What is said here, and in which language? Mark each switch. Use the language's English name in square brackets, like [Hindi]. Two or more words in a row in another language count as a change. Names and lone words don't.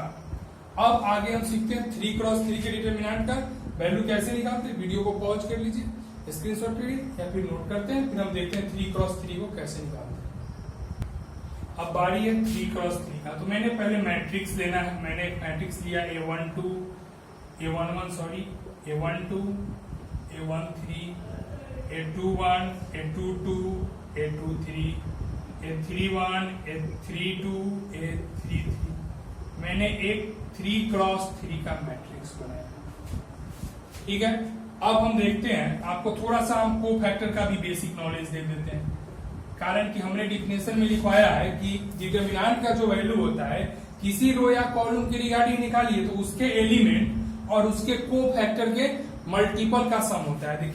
[Hindi] अब आगे हम सीखते हैं 3 क्रॉस 3 के डिटरमिनेंट का वैल्यू कैसे निकालते हैं। वीडियो को पॉज कर लीजिए, स्क्रीनशॉट करिए या फिर नोट करते हैं, फिर हम देखते हैं 3 क्रॉस 3 को कैसे निकालते हैं। अब बारी है 3 क्रॉस 3 का, तो मैंने पहले मैट्रिक्स लेना है। मैंने एक मैट्रिक्स लिया A12, A11 सॉरी, A12, A13, A21, A22, A23, A31, A32, A33। मैंने एक 3x3 का मैट्रिक्स बनाया। ठीक है, अब हम देखते हैं, आपको थोड़ा सा हम कोफैक्टर का भी [English] basic knowledge [Hindi] दे देते हैं। कारण कि हमने डिफिनेशन में लिखवाया है कि डिटरमिनेंट का जो वैल्यू होता है किसी रो या कॉलम के रिगार्डिंग निकालिए तो उसके एलिमेंट और उसके कोफैक्टर के मल्टीपल का सम होता है।